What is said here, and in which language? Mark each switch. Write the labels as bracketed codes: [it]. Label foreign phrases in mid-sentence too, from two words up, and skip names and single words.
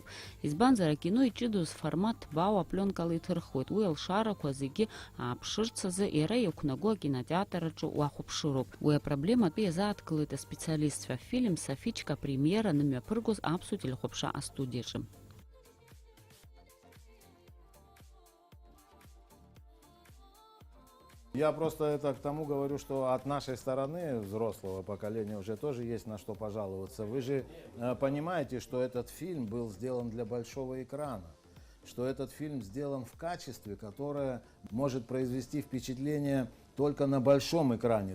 [ab] Избанзар акино иҷыдоз формат ҭбаау апленкала иҭырхуеит. Уи алшарақәа зегьы ааԥшырц азы иара иақәнаго акинотеатр аҿы уахәаԥшыроуп. Апроблематәы иазааҭгылеит аспециалистцәа. Фильм Софичка премиера нымҩаԥыргоз аԥсуа телехәаԥшра астудиаҿы. [ru] Я просто это к тому говорю, что от нашей стороны, взрослого поколения, уже тоже есть на что пожаловаться. Вы же понимаете, что этот фильм был сделан для большого экрана, что этот фильм сделан в качестве, которое может произвести впечатление только на большом экране.